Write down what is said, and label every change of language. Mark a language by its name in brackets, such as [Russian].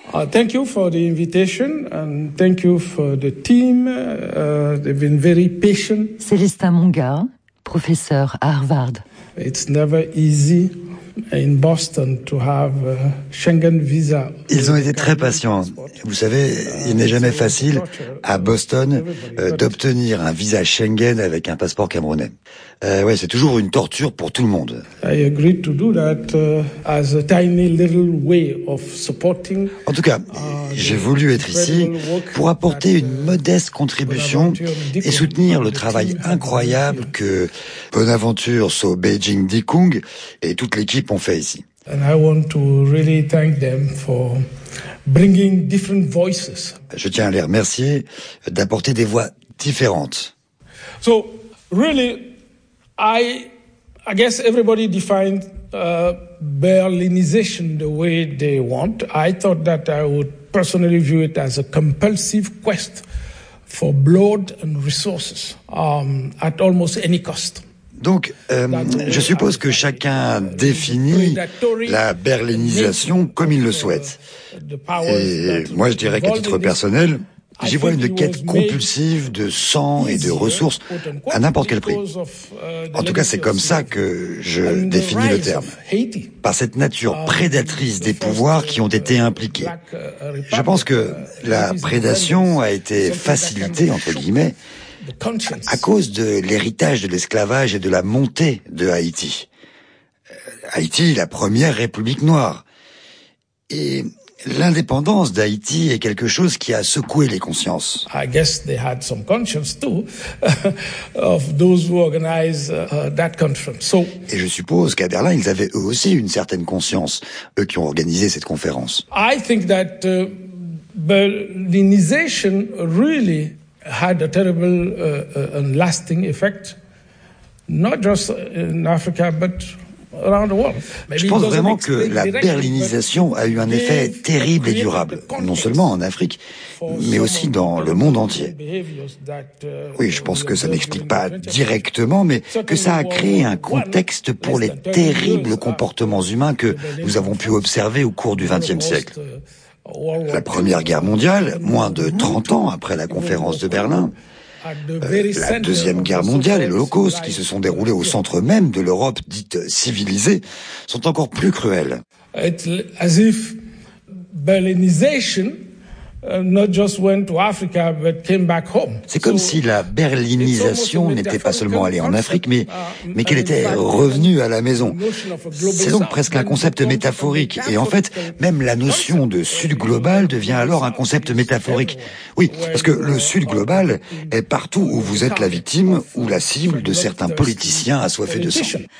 [English] Thank you for the invitation and thank you for the team. They've been very patient. [French] Célestin Monga, professeur à Harvard. [English] It's never easy in Boston to have a Schengen visa. [French] Ils ont été très patients. Vous savez, il n'est jamais facile à Boston d'obtenir un visa Schengen avec un passeport camerounais. Ouais, c'est toujours une torture pour tout le monde. [English] I agreed to do that as a tiny little way of supporting. [French] En tout cas, j'ai voulu être ici pour apporter une modeste contribution et soutenir le travail incroyable que Bonaventure So Beijing Dikung et toute l'équipe ont fait ici. [English] And I want to really thank them for bringing different voices. [French] Je tiens à les remercier d'apporter des voix différentes. [English] So, really, I guess everybody defined Berlinization the way they want. I thought that I would personally view it as a compulsive quest for blood and resources at almost any cost. [French] Donc, je suppose que chacun définit la berlinisation comme il le souhaite. Et moi, je dirais qu'à titre personnel, j'y vois une quête compulsive de sang et de ressources à n'importe quel prix. En tout cas, c'est comme ça que je définis le terme, par cette nature prédatrice des pouvoirs qui ont été impliqués. Je pense que la prédation a été facilitée, entre guillemets, à cause de l'héritage de l'esclavage et de la montée de Haïti. Haïti, la première république noire. Et l'indépendance d'Haïti est quelque chose qui a secoué les consciences. [English] I guess they had some conscience too of those who organized that conference. So, [French] et je suppose qu'à Berlin, ils avaient eux aussi une certaine conscience, eux qui ont organisé cette conférence. [English] I think that Berlinization really had a terrible and lasting effect, not just in Africa, but around the world. [French] Je pense vraiment que la berlinisation a eu un effet terrible et durable, non seulement en Afrique, mais aussi dans le monde entier. Oui, je pense que ça n'explique pas directement, mais que ça a créé un contexte pour les terribles comportements humains que nous avons pu observer au cours du XXe siècle. La Première Guerre mondiale, moins de 30 ans après la conférence de Berlin, la Deuxième Guerre mondiale et l'Holocauste qui se sont déroulés au centre même de l'Europe dite civilisée sont encore plus cruels. [English] It's as if Berlinization not just went to Africa but came back home. [French] C'est comme si la berlinisation n'était pas seulement allée en Afrique mais qu'elle était revenue à la maison. C'est donc presque un concept métaphorique, et en fait même la notion de sud global devient alors un concept métaphorique. Oui, parce que le sud global est partout où vous êtes la victime ou la cible de certains politiciens assoiffés de sang.